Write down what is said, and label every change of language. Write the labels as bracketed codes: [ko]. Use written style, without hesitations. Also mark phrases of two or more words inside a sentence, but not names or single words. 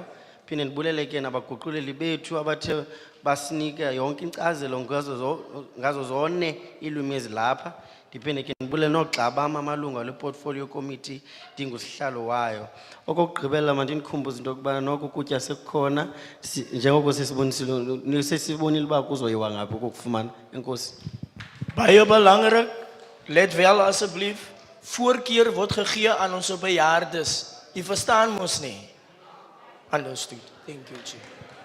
[xh] Phinde ndibulele ke nabaguquleli bethu abathe basinika yonke inkcazelo ngazo zone iilwimi ezilapha. Ndiphinde ke ndibulele noogxa bam amalungu ale [en] portfolio committee [xh] ndingusihlalo wayo. Okokugqibela mandinikhumbuze into yokubana noko ukutya sekukhona njengoko sesibonile uba kuzoyiwa ngaphi ukukufumana. Enkosi. [af] Baie belangrik, let wel asseblief, voorkeur word gegee aan ons bejaardes. U verstaan mos nie. [en] Understood. Thank you, Chief.